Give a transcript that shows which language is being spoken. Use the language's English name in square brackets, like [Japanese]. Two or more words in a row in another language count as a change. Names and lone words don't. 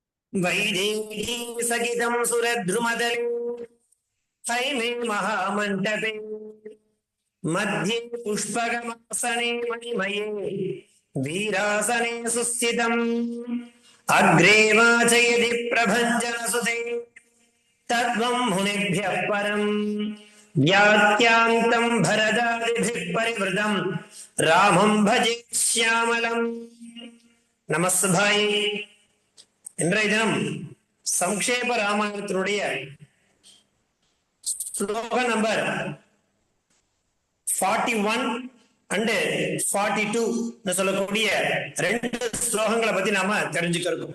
[Sanskrit] वैदेही सहितं सुरद्रुमदले हैमे महामण्डपे मध्ये पुष्पगमासने मणिमये वीरासने सुस्थितम् अग्रे वाचयति प्रभञ्जनसुते तद्वं मुनिभ्यः परम् व्याख्यान्तं भरदादिभिः परिवृतं रामं भजे श्यामलम्। [Tamil] நமஸ்பாய். இன்றைய தினம் சம்க்ஷேப ராமாயணத்தினுடைய ஸ்லோக நம்பர் 41 and 42 சொல்லக்கூடிய ரெண்டு ஸ்லோகங்களை பத்தி நாம தெரிஞ்சுக்கிறோம்.